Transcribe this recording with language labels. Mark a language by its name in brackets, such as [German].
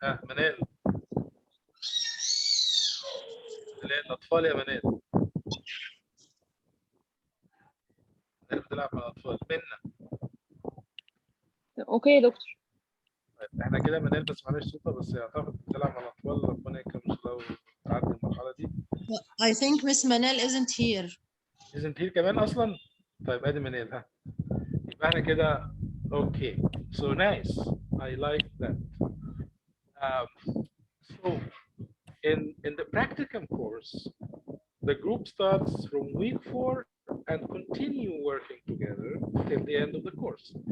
[Arabic] منال الأطفال يا منال. منال بتلعب مع الأطفال. منا [English] Okay, doctor. [Arabic] طيب احنا كده منال بس معلش صوتها بس اعتقد بتلعب مع الأطفال، ربنا يكرمك لو تعدي المرحلة دي. [English] I think Miss Manal isn't here. isn't here [Arabic] كمان أصلا؟ طيب ادي منال ها. يبقى احنا كده okay. [English] So nice. I like that. So in the practicum course, the group starts from week 4 and continue working together till the end of the course.